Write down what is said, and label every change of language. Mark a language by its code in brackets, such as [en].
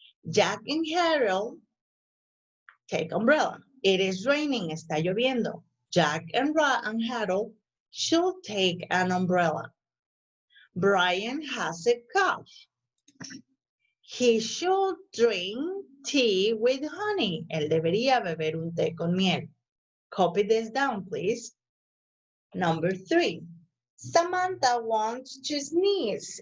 [en] Jack and Harold take umbrella. It is raining, [es] está lloviendo. [en] Jack and Harold should take an umbrella. Brian has a cough. He should drink tea with honey. [es] Él debería beber un té con miel. [en] Copy this down, please. Number 3. Samantha wants to sneeze.